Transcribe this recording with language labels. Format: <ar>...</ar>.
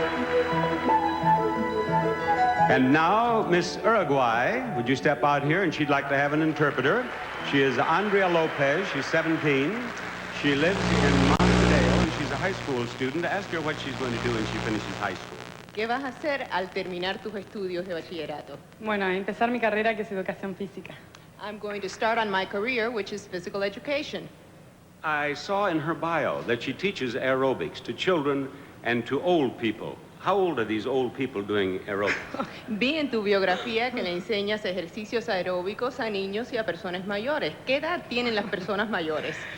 <en>And now, Miss Uruguay, would you step out here? And she'd like to have an interpreter. She is Andrea Lopez. She's 17. She lives in Montevideo, and she's a high school student. Ask her what she's going to do when she finishes high school.</en> <es>¿Qué vas a hacer al terminar tus estudios de bachillerato? Bueno, empezar mi carrera, que es educación física.</es> <en>I'm going to start on my career, which is physical education. I saw in her bio that she teaches aerobics to children and to old people. How old are these old people doing aerobics?</en> <es>Vi en tu biografía que le enseñas ejercicios aeróbicos a niños y a personas mayores. ¿Qué edad tienen las personas mayores?</es>